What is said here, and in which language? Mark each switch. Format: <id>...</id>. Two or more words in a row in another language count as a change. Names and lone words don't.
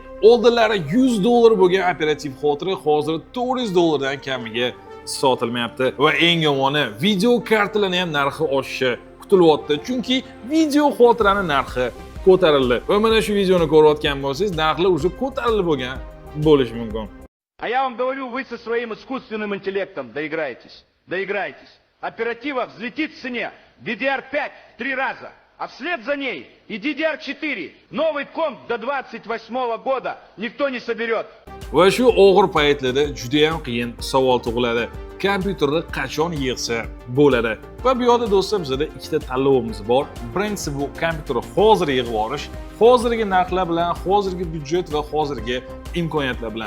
<uz>Oldinlari $100 bo'lgan operativ xotira hozir $400 dan kamiga sotilmayapti va eng yomoni video kartalarning ham narxi oshishi kutilyapti. Chunki video xotirani narxi ko'tarildi. Va mana shu videoni ko'rayotgan bo'lsangiz, narxlar уже ko'tarilib bo'lgan bo'lishi mumkin.</uz> <ru>А я вам говорю, вы со своим искусственным интеллектом доиграетесь. Оператива взлетит в цене, DDR5 в 3 раза, а вслед за ней и DDR4. Новый комп до 28 года никто не соберет.</ru> <uz>Va shu og'ir paytlarda juda ham qiyin savol tug'iladi. Kompyuterni qachon yig'sa bo'ladi? Va bu yerda do'stlar bizda ikkita tanlovimiz bor. Birinchisi bu kompyuterni hozir yig'ib olish, hozirgi narxlar bilan, hozirgi byudjet va hozirgi imkoniyatlar bilan.</uz>